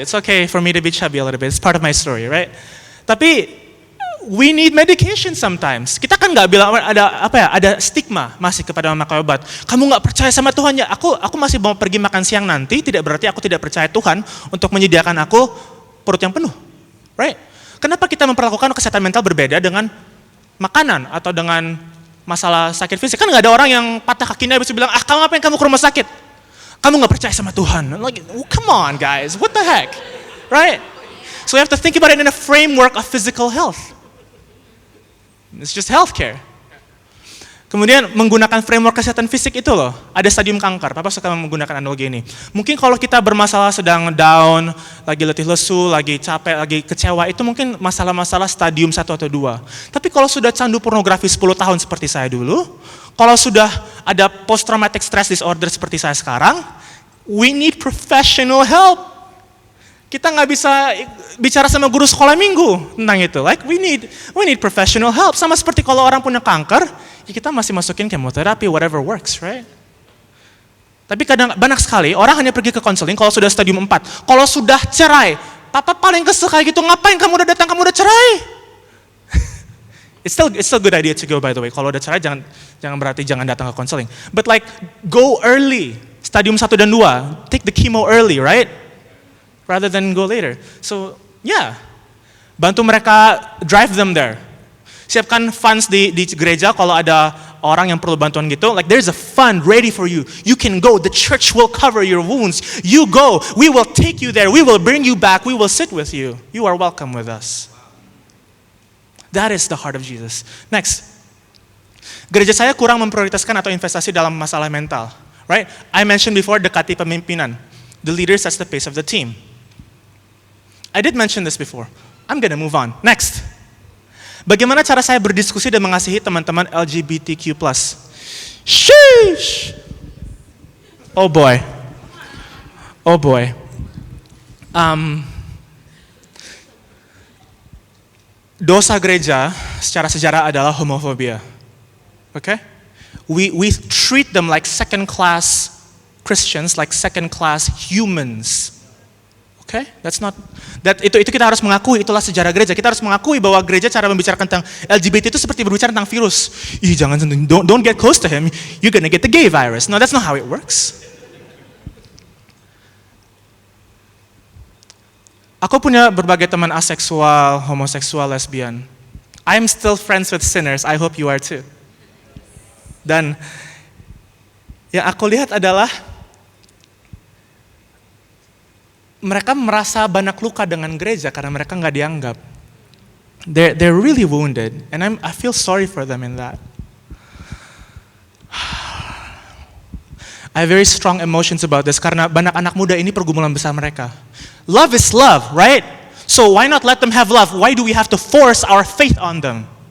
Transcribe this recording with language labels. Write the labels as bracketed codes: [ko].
[en] It's okay for me to be chubby a little bit. It's part of my story, right? Tapi we need medication sometimes. [id] Kita kan nggak bilang ada stigma masih kepada memakai obat. Kamu nggak percaya sama Tuhan ya? Aku masih mau pergi makan siang nanti. Tidak berarti aku tidak percaya Tuhan untuk menyediakan aku perut yang penuh, right? Kenapa kita memperlakukan kesehatan mental berbeda dengan makanan atau dengan masalah sakit fisik? Kan nggak ada orang yang patah kakinya bisa bilang, kamu ngapain kamu ke rumah sakit? Kamu nggak percaya sama Tuhan? [en] Like, come on guys, what the heck, right? So we have to think about it in a framework of physical health. It's just healthcare. [id] Kemudian menggunakan framework kesehatan fisik itu loh, ada stadium kanker. Papa suka menggunakan analogi ini. Mungkin kalau kita bermasalah sedang down, lagi letih lesu, lagi capek, lagi kecewa, itu mungkin masalah-masalah stadium 1 atau 2. Tapi kalau sudah candu pornografi 10 tahun seperti saya dulu, kalau sudah ada post traumatic stress disorder seperti saya sekarang, [en] we need professional help. [id] Kita nggak bisa bicara sama guru sekolah minggu tentang itu. [en] Like we need professional help. [id] Sama seperti kalau orang punya kanker, ya kita masih masukin kemoterapi, [en] whatever works, right? [id] Tapi banyak sekali orang hanya pergi ke konseling kalau sudah stadium 4. Kalau sudah cerai, papa paling kesel kayak gitu, ngapain kamu udah datang, kamu udah cerai? [en] It's still good idea to go, by the way. [id] Kalau udah cerai jangan berarti jangan datang ke konseling. [en] But like go early, stadium 1 dan 2, take the chemo early, right? Rather than go later. So, yeah. [id] Bantu mereka, [en] drive them there. [id] Siapkan funds di gereja kalau ada orang yang perlu bantuan gitu. [en] Like there's a fund ready for you. You can go. The church will cover your wounds. You go. We will take you there. We will bring you back. We will sit with you. You are welcome with us. That is the heart of Jesus. Next. [id] Gereja saya kurang memprioritaskan atau investasi dalam masalah mental. [en] Right? I mentioned before, [id] dekati pemimpinan. [en] The leader sets the pace of the team. I did mention this before. I'm gonna move on. Next. [id] Bagaimana cara saya berdiskusi dan mengasihi teman-teman LGBTQ+. [en] Sheesh! Oh boy. Oh boy. [id] Dosa gereja secara sejarah adalah homofobia. [en] Okay? We treat them like second-class Christians, like second-class humans. Okay? [id] Itu kita harus mengakui, itulah sejarah gereja. Kita harus mengakui bahwa gereja cara membicarakan tentang LGBT itu seperti berbicara tentang virus. Jangan sentuh, [en] don't get close to him, you're gonna get the gay virus. No, that's not how it works. [id] Aku punya berbagai teman aseksual, homoseksual, lesbian. [en] I'm still friends with sinners, I hope you are too. [id] Dan yang aku lihat adalah mereka merasa banyak luka dengan gereja karena mereka nggak dianggap. [en] They're really wounded, and I feel sorry for them in that. I have very strong emotions about this [id] karena banyak anak muda ini pergumulan besar mereka. [en] Love is love, right? So why not let them have love? Why do we have to force our faith on them?